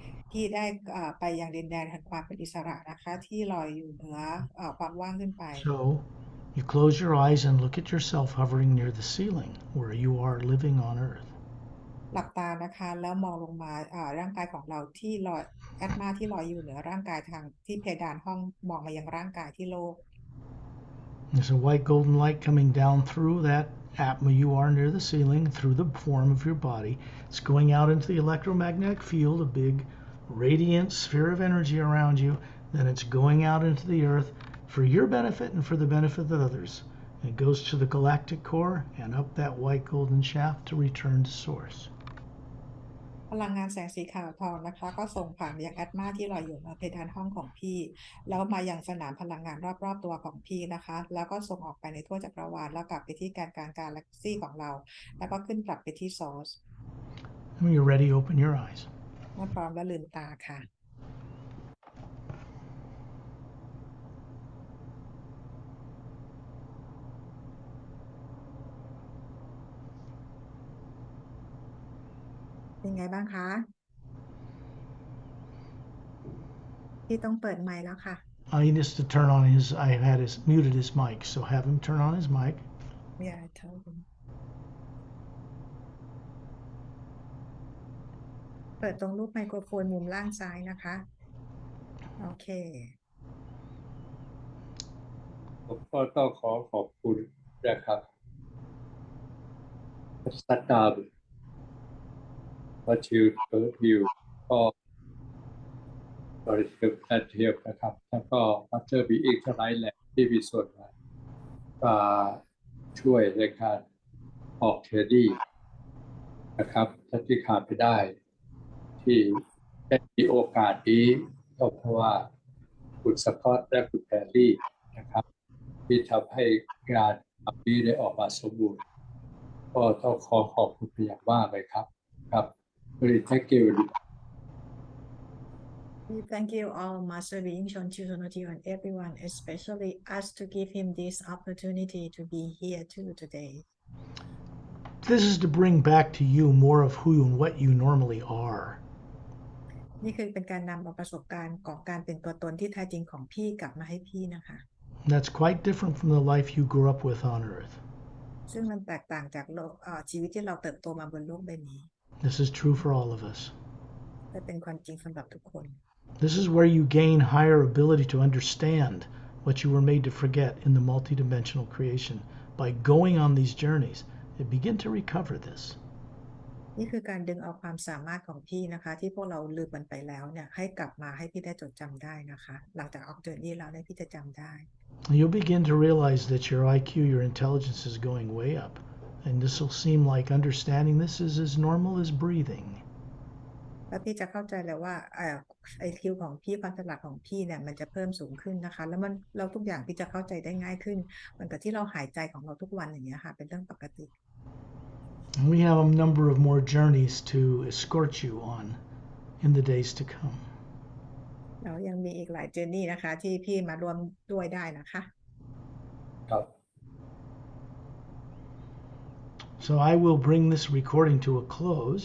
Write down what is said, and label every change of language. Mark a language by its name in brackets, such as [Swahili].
[Thai] พี่ได้ไปยังดินแดนแห่งความเป็นอิสระนะคะที่ลอยอยู่เหนือความว่างขึ้นไป [English] So you close your eyes and look at yourself hovering near the ceiling where you are living on earth. [Thai] หลับตานะคะแล้วมองลงมาร่างกายของเราที่ลอยแอตมาที่ลอยอยู่เหนือร่างกายทางที่เพดานห้องมองมายังร่างกายที่โลก [English] There's a white golden light coming down through that Atma you are near the ceiling through the form of your body. It's going out into the electromagnetic field, a big radiant sphere of energy around you. Then it's going out into the earth for your benefit and for the benefit of others. It goes to the galactic core and up that white golden shaft to return to source. [Thai] พลังงานแสงสีขาวทองนะคะก็ส่งผ่านไปยังแอตมาที่ลอยอยู่บนเพดานห้องของพี่แล้วมายังสนามพลังงานรอบๆตัวของพี่นะคะแล้วก็ส่งออกไปในทั่วจักรวาลแล้วกลับไปที่แกนกลางกาแล็กซี่ของเราแล้วก็ขึ้นกลับไปที่ซอร์ส [English] When you're ready, open your eyes. [Thai] เมื่อพร้อมแล้วลืมตาค่ะเป็นไงบ้างคะพี่ต้องเปิดไมค์แล้วค่ะ [English] He needs to turn on his. I had muted his mic, so have him turn on his mic. Yeah, I told him. [Thai] เปิดตรงรูปไมโครโฟนมุมล่างซ้ายนะคะโอเค ผมก็ต้องขอบคุณนะครับสัตดาบวัชิวเปิดวิวก็บริสุทธิ์แอนเทียมนะครับแล้วก็มาสเตอร์บีอิงทั้งหลายแหละที่มีส่วนมาช่วยในการออกเทรดดี้ นะครับที่ขาดไปได้ที่ได้มีโอกาสนี้ก็เพราะว่าคุณสกอตและคุณแพรรี่นะครับที่ทำให้งานนี้ได้ออกมาสมบูรณ์ก็ต้องขอบคุณเป็นอย่างมากเลยครับครับ [English] Very thank you We thank you all Master Being Chon Chusonoti and everyone especially us to give him this opportunity to be here too today This is to bring back to you more of who and what you normally are. [Thai] นี่คือเป็นการนำเอาประสบการณ์ของการเป็นตัวตนที่แท้จริงของพี่กลับมาให้พี่นะคะ [English] That's quite different from the life you grew up with on Earth. [Thai] ซึ่งมันแตกต่างจากโลกชีวิตที่เราเติบโตมาบนโลกใบนี้ [English] This is true for all of us. [Thai] และเป็นความจริงสำหรับทุกคน [English] This is where you gain higher ability to understand what you were made to forget in the multidimensional creation. By going on these journeys, you begin to recover this. [Thai] นี่คือการดึงเอาความสามารถของพี่นะคะที่พวกเราลืมมันไปแล้วเนี่ยให้กลับมาให้พี่ได้จดจำได้นะคะหลังจากออกเจอร์นี่แล้วเนี่ยพี่จะจำได้ [English] You'll begin to realize that your IQ, your intelligence is going way up. And this will seem like understanding this is as normal as breathing. [Thai] แล้วพี่จะเข้าใจเลยว่าIQ ของพี่ความฉลาดของพี่เนี่ยมันจะเพิ่มสูงขึ้นนะคะแล้วเราทุกอย่างพี่จะเข้าใจได้ง่ายขึ้นเหมือนกับที่เราหายใจของเราทุกวันอย่างเงี้ยค่ะเป็นเรื่องปกติ [English] And we have a number of more journeys to escort you on in the days to come. [Thai] แล้วยังมีอีกหลายเจอร์นี่นะคะที่พี่มาร่วมด้วยได้นะคะ ครับ [English] So I will bring this recording to a close.